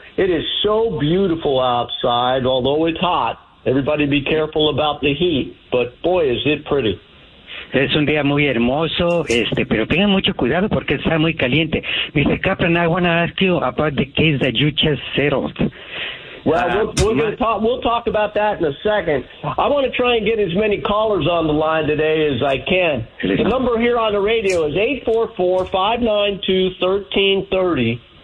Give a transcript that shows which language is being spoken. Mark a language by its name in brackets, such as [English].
[English] It is so beautiful outside, although it's hot. Everybody be careful about the heat, but boy, is it pretty. [Spanish] Es un día muy hermoso, pero tengan mucho cuidado porque está muy caliente. [English] Mr. Kaplan, I want to ask you about the case that you just settled. Well, we'll talk about that in a second. I want to try and get as many callers on the line today as I can. The number here on the radio is 844-592-1330.